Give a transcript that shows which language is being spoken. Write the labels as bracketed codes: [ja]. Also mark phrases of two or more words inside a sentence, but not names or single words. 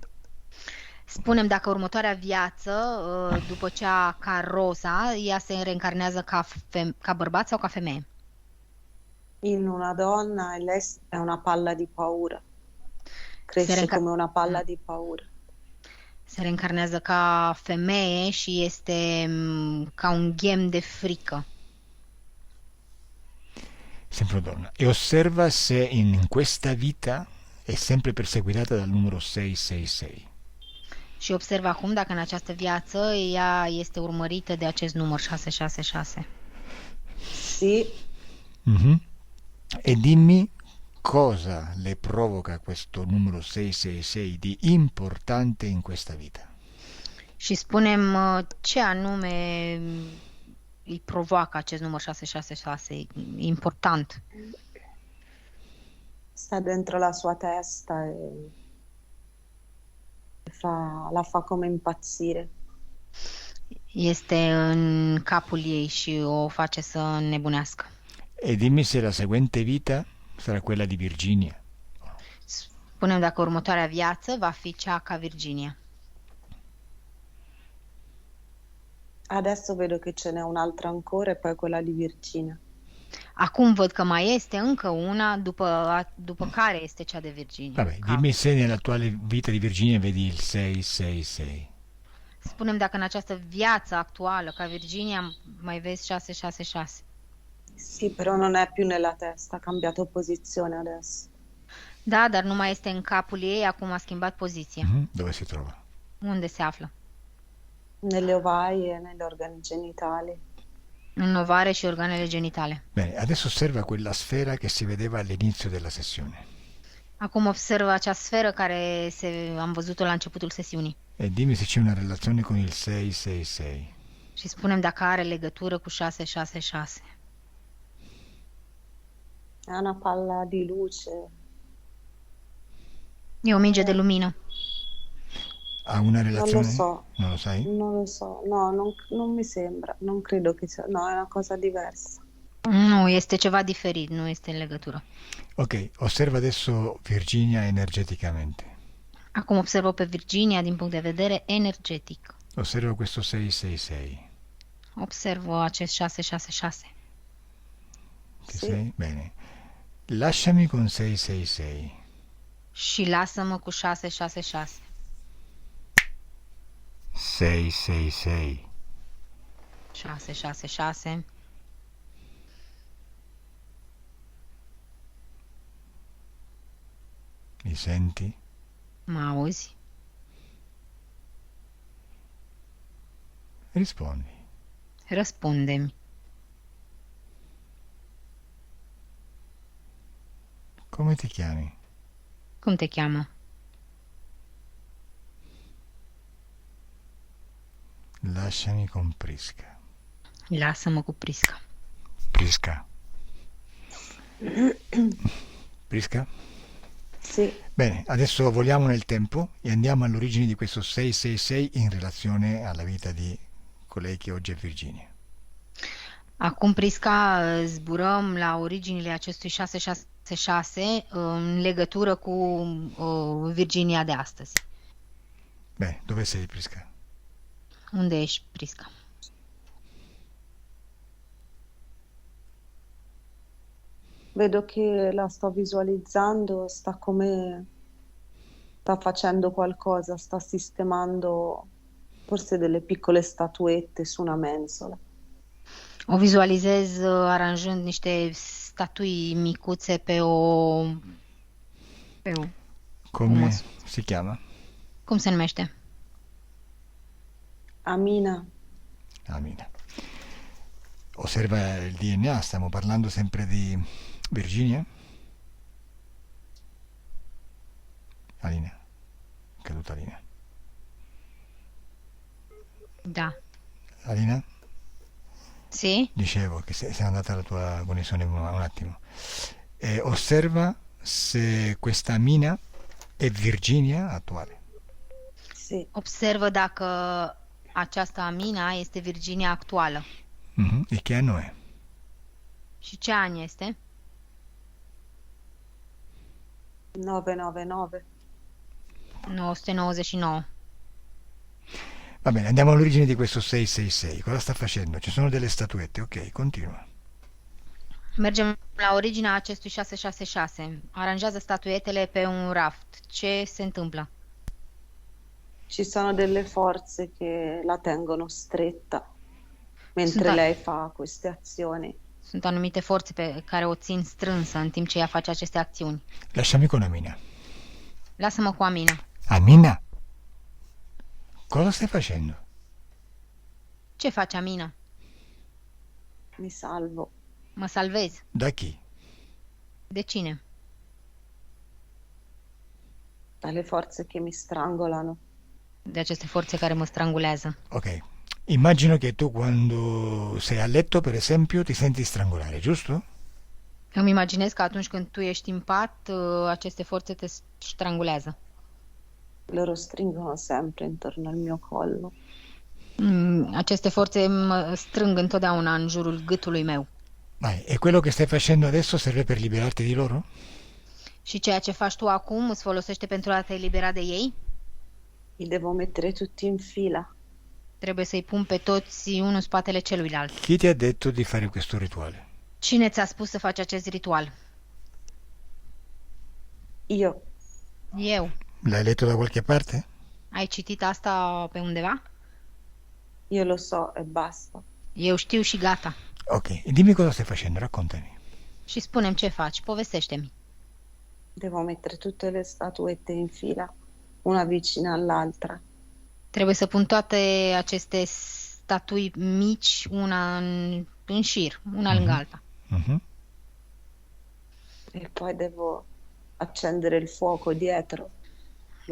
[ro] Spunem dacă următoarea viață, după cea ca Rosa, ea se reîncarnează ca bărbat sau ca femeie. [it] In una donna e lei è una palla di paura. Cresce come una palla di paura. [ro] Se reîncarnează ca femeie și este ca un ghem de frică. [it] Sempre donna. E osserva se in questa vita è sempre perseguitata dal numero 666. [ro] Și observă acum dacă în această viață ea este urmărită de acest număr 666. [it] Sì, Mhm. E dimmi cosa le provoca questo numero 666 di importante in questa vita. [ro] Și spunem ce anume îi provoacă acest număr 666, important. [it] sta dentro la sua testa e la fa come impazzire. [ro] Este în capul ei și o face să nebunească. [it] E dimmi se la seguente vita sarà quella di Virginia. [ro] Spunem dacă următoarea viață va fi cea ca Virginia. [it] Adesso vedo che ce n'è un'altra ancora e poi quella di Virginia. [ro] Acum văd că mai este încă una, după care este cea de Virginia. [it] Vabbè, dimmi se nell'attuale vita di Virginia vedi il 666. [ro] Spunem dacă în această viață actuală, ca Virginia, mai vezi 666. [it] Sì, però non è più nella testa, ha cambiato posizione adesso. [ro] Da, dar nu mai este în capul ei, acum a schimbat poziția. [it] Dove si trova? [ro] Unde se află? [it] Nelle ovaie, negli organi genitali. [ro] În ovare și organele genitale. [it] Bene, adesso osserva quella sfera che si vedeva all'inizio della sessione [ro] Acum observă acea sferă care am văzut-o la începutul sesiunii. [it] e dimmi se c'è una relazione con il 666. [ro] Și spunem dacă are legătură cu 666. [it] È una palla di luce. [ro] E o minge de lumină. [it] Ha una relazione? so. Non lo sai? Non lo so, no, non mi sembra, non credo che sia, no, è una cosa diversa. [ro] Nu, este ceva diferit, nu este în legătură. [it] Ok, osserva adesso Virginia energeticamente. [ro] Acum observă pe Virginia din punct de vedere energetic. [it] Osserva questo 666. [ro] Observă acest 666. [it] Ti Sì. sei? Bene. Lasciami con 666. [ro] Și lasă-mă cu 666. [it] 666. [ro] 666. [it] Mi senti? [ro] Mă auzi? [it] Rispondi. [ro] Răspunde-mi. [it] Come ti chiami? [ro] Cum te cheamă? [it] Lasciami con Prisca. [ro] Lasă-mă cu Prisca. [it] Prisca. Prisca? Sì, Bene, adesso voliamo nel tempo e andiamo all'origine di questo 666 in relazione alla vita di colei che oggi è Virginia. [ro] Acum, Prisca, zburăm la originile acestui 666 în legătură cu Virginia de astăzi. [it] Bene, dove sei Prisca? [ro] Unde ești, Prisca? [it] vedo che la sto visualizzando, sta facendo qualcosa, sta sistemando forse delle piccole statuette su una mensola. [ro] O vizualizez aranjând niște statui micuțe pe o... [it] Come si chiama? [ro] Cum se numește? [it] Amina, [ro] Amina. [it] Osserva il DNA, stiamo parlando sempre di Virginia? Alina. È caduta Alina. [ro] Da. [it] Alina? Sì? Dicevo che sei andata la tua connessione un attimo. Osserva se questa Amina è Virginia attuale. sì, [ro] Observă dacă această Amina este Virginia actuală. [it] E che anno è? [ro] Și ce an este? [it] 999. [ro] 999. [it] Va bene, andiamo all'origine di questo 666. Cosa sta facendo? Ci sono delle statuette, ok, continua. [ro] Mergem la originea acestui 666. Aranjează statuetele pe un raft. Ce se întâmplă? [it] Ci sono delle forze che la tengono stretta mentre [ro] Sunt- [it] lei fa queste azioni. [ro] Sunt anumite forțe pe care o țin strânsă în timp ce ea face aceste acțiuni. [it] Lasciami con Amina. [ro] Lasă-mă cu Amina. [it] Amina? Cosa stai facendo? [ro] Ce faci, Amina? [it] Mi salvo [ro] Mă salvezi. [it] Da chi? [ro] De cine? [it] dalle forze che mi strangolano. [ro] De aceste forțe care mă strangulează. [it] Ok. Immagino che tu quando sei a letto, per esempio, ti senti strangolare, giusto? [ro] Îmi imaginez că atunci când tu ești în pat, aceste forțe te strangulează. [it] Loro stringono sempre intorno al mio collo. [ro] Aceste forțe mă strâng întotdeauna în jurul gâtului meu. [it] Vai, e quello che stai facendo adesso serve per liberarti di loro? [ro] Și ceea ce faci tu acum îți folosește pentru a te elibera de ei? [it] Li devo mettere tutti in fila. [ro] Trebuie să-i pun pe toți unul în spatele celuilalt. [it] Chi ti ha detto di fare questo rituale? [ro] Cine ți-a spus să faci acest ritual? [it] Io, [ro] Eu. [it] L'hai letto da qualche parte? [ro] Ai citit asta pe undeva? [it] io lo so e basta. [ro] Eu știu și gata. [it] Ok, dimmi cosa stai facendo, raccontami. [ro] Și spune-mi ce faci, povestește-mi. [it] Devo mettere tutte le statuette in fila, una vicina all'altra. [ro] Trebuie să pun toate aceste statui mici, una în șir, una lângă alta. Mhm. [it] E poi devo accendere il fuoco dietro, la